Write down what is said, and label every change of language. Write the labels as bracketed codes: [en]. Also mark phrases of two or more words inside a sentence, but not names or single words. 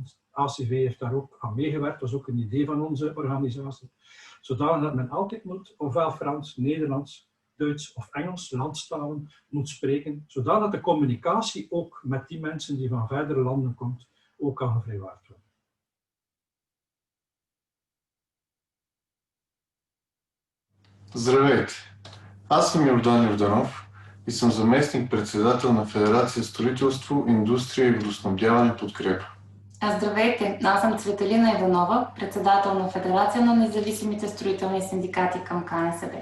[nl] ACV heeft daar ook aan meegewerkt, dat was ook een idee van onze organisatie. Zodanig dat men altijd moet, ofwel Frans, Nederlands, Duits of Engels, landstalen, moet spreken, zodat de communicatie ook met die mensen die van verdere landen komt, ook kan gevrijwaard worden. [bg] Здравейте! Аз съм Йордан Йорданов и съм заместник-председател на Федерация Строителство, Индустрия и Водоснабдяване Подкрепа. Здравейте! Аз съм Цветелина Иванова, председател на Федерация на независимите строителни синдикати към КНСБ.